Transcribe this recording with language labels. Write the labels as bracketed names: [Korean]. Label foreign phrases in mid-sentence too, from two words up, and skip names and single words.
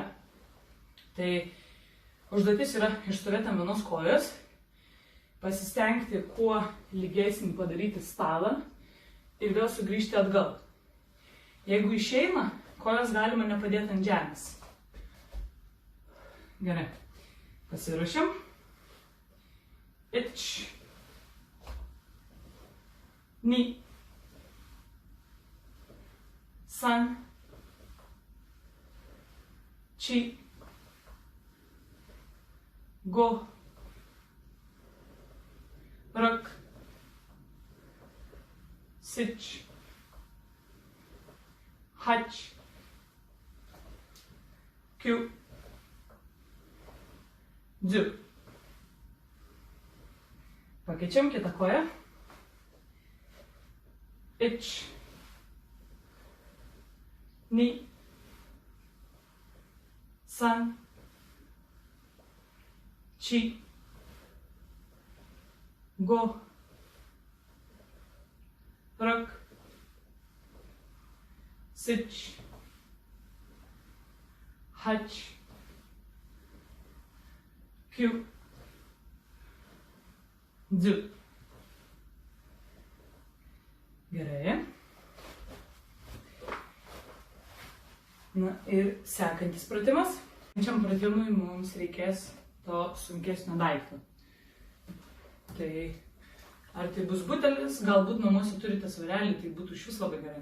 [Lithuanian] Tai užduotis yra išstovėti ant vienos kojos, pasistengti kuo lygesnį padaryti stalą ir vėl sugrįžti atgal. Jeigu išeina, kojas galima nepadėti ant žemės. Gerai. Pasiruošiam. [Japanese] 一。二. 三。四. 五。六. 七。八. 九。十. [Lithuanian] Pakeičiam kitą koją. [Japanese] 一。二. 三。四. 五。六. 七。八. 九。十. [Lithuanian] Gerai. Na ir sekantis pratimas. Šiam pratimui mums reikės to sunkesnio daikto. Tai ar tai bus butelis, galbūt namuose turite svarelį, tai būtų šis labai gerai.